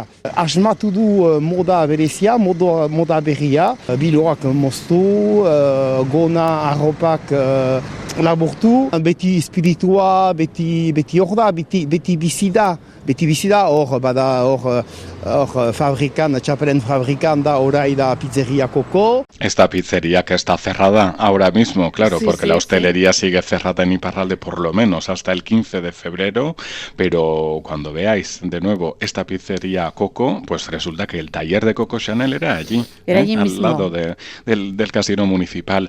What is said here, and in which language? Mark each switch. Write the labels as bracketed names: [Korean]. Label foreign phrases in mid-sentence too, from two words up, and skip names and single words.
[Basque] Asmatu du moda berezia, moda berria, biloak moztu, gona arropak laburtu, beti espiritua, beti hor da, beti bizida, hor bada, hor fabrikan, txapelen fabrikan da, orai da pizzeria Coco. [Spanish] Esta pizzería que está cerrada ahora mismo, claro, porque la hostelería sigue cerrada en Iparralde por lo menos hasta el 15 de febrero, pero cuando veáis de nuevo esta pizzería Coco, pues resulta que el taller de Coco Chanel era allí, al lado del casino municipal.